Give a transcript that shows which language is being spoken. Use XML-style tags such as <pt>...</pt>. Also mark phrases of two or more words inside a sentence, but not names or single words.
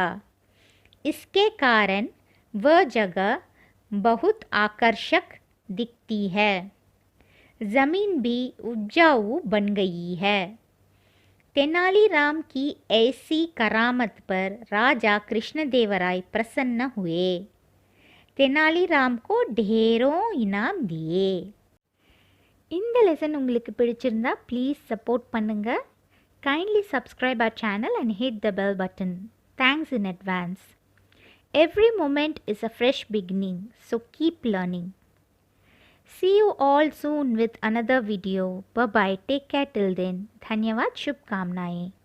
<hi>इसके कारण वह जगह बहुत आकर्षक दिखती है। ज़मीन भी उपजाऊ बन गई है। तेनालीराम की ऐसी करामत पर राजा कृष्णदेवराय प्रसन्न हुए। तेनालीराम को ढेरों इनाम दिए।</hi> <ta>இந்த லெசன் உங்களுக்கு பிடிச்சிருந்தா</ta> <en>please support</en> <ta>பண்ணுங்க.</ta> <en>Kindly subscribe our channel and hit the bell button. Thanks in advance. Every moment is a fresh beginning, so keep learning. See you all soon with another video. Bye bye. Take care till then.</en> <hi>धन्यवाद. शुभकामनाएं.</hi>